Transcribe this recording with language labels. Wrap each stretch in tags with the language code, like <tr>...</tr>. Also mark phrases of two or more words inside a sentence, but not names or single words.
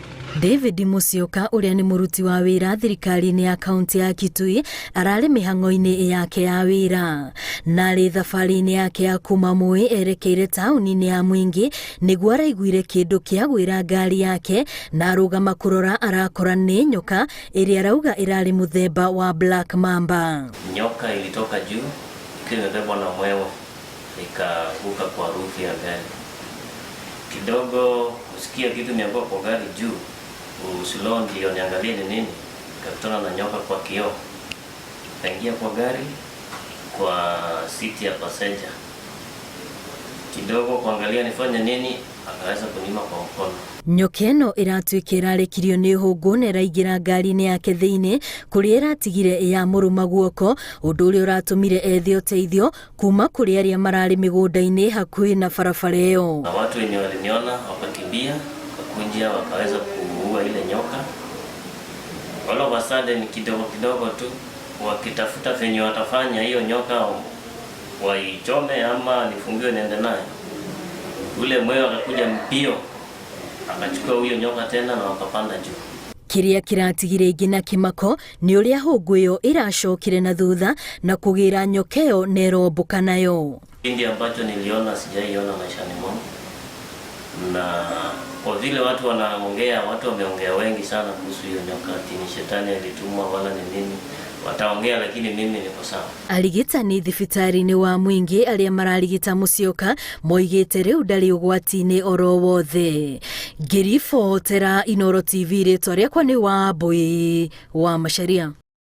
<ki>David Musyoka uria ni muruti wa wira thirikari-ini ya kaunti ya Kitui arari mihango-ini yake ya wira na ri thabari-ini yake ya kuma Moi erekeire tauni-ini ya Mwingi niguo araiguire kindu kia gwira ngari yake na arugama kurora arakora ni nyoka iria arauga irari muthemba wa Black Mamba.</ki> <sw>Nyoka ilitoka juu ikiwa imebebwa na mwewe ikavuka kwa rufu ya gari. Kidogo usikia kitu mianguka kwa gari juu, usilo ndio niangalie ni nini, kakutana na nyoka kwa kioo. Kaingia kwa gari kwa siti ya passenger. Kidogo kuangalia nifanye nini, akaweza kunima kwa mkono.</sw> <ki>Nyoka ĩno ĩratuĩka ĩrarekirio nĩ hũngũ na ĩraingĩra ngari-inĩ yake thĩinĩ kũrĩa ĩratigire ya mũrũma guoko, ũndũ ũrĩa ũratũmire ethe ũteithio kuma kũrĩ arĩa mararĩ mĩgũnda-inĩ hakuhĩ na barabara ĩyo.</ki> <sw>Na watu wenye waliniona wakakimbia, wakakunjia, wakaweza kuua ile nyoka.</sw> <en>All of a sudden</en> <sw>kidogo kidogo tu wakitafuta venye watafanya hiyo nyoka waichome ama nifungiwe niende naye. Ule mwewe akakuja mpio akachukua huyo nyoka tena na wakapanda juu.</sw> <ki>Kiria kiratigire ingina kimako ni uria hũngũ ĩyo ĩracokire na thutha na kũgĩra nyoka ĩyo na ĩrombũka nayo.</ki> <sw>Kindi ambacho niliona sijaiona maishani mwangu, na kwa vile watu wanaongea, watu wameongea wengi sana kuhusu hiyo nyoka, ati ni shetani alitumwa wala ni nini. Wataongea lakini mimi niko sawa.</sw> <ki>Arigitani thibitari-inĩ wa Mwingi aria mararigita Musyoka moigite riu ndari ugwati-inĩ oro wothe. Ngiribotera Inooro TV ritwa riakwa ni Wambui wa Macharia.</ki>